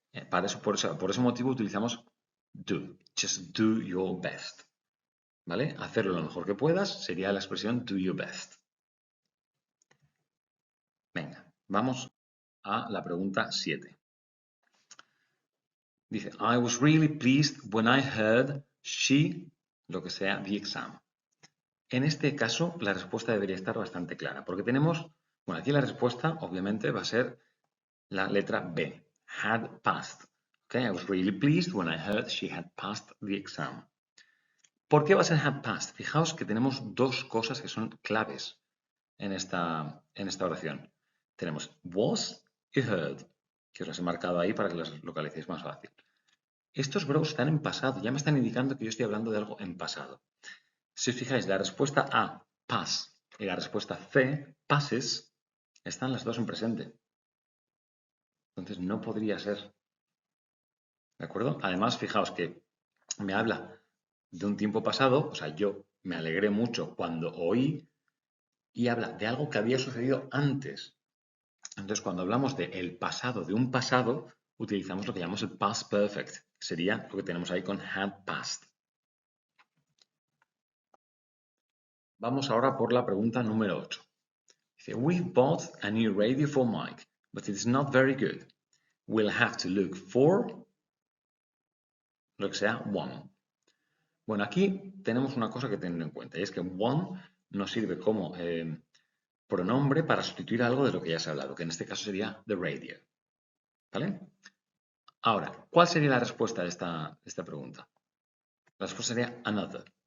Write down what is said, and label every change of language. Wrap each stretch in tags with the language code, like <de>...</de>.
<es>Por ese motivo utilizamos do.</es> <en>Just do your best.</en> <es>¿Vale? Hacerlo lo mejor que puedas sería la expresión do your best. Venga, vamos a la pregunta 7. Dice,</es> <en>I was really pleased when I heard she,</en> <es>lo que sea,</es> <en>the exam.</en> <es>En este caso, la respuesta debería estar bastante clara, porque tenemos, bueno, aquí la respuesta obviamente va a ser la letra B, had passed.</es> <en>Okay, I was really pleased when I heard she had passed the exam.</en> <es>¿Por qué va a ser had passed? Fijaos que tenemos dos cosas que son claves en esta oración. Tenemos was y heard, que os las he marcado ahí para que las localicéis más fácil. Estos verbos están en pasado, ya me están indicando que yo estoy hablando de algo en pasado. Si os fijáis, la respuesta A, pass, y la respuesta C, passes, están las dos en presente. Entonces no podría ser. ¿De acuerdo? Además, fijaos que me habla de un tiempo pasado, o sea, yo me alegré mucho cuando oí, y habla de algo que había sucedido antes. Entonces, cuando hablamos de el pasado, de un pasado, utilizamos lo que llamamos el past perfect, que sería lo que tenemos ahí con had passed. Vamos ahora por la pregunta número 8. Dice,</es> <en>we've bought a new radio for Mike, but it's not very good. We'll have to look for</en> <es>lo que sea</es> <en>one.</en> <es>Bueno, aquí tenemos una cosa que tener en cuenta, y es que one nos sirve como pronombre para sustituir algo de lo que ya se ha hablado, que en este caso sería the radio. ¿Vale? Ahora, ¿cuál sería la respuesta de esta pregunta? La respuesta sería another.</es>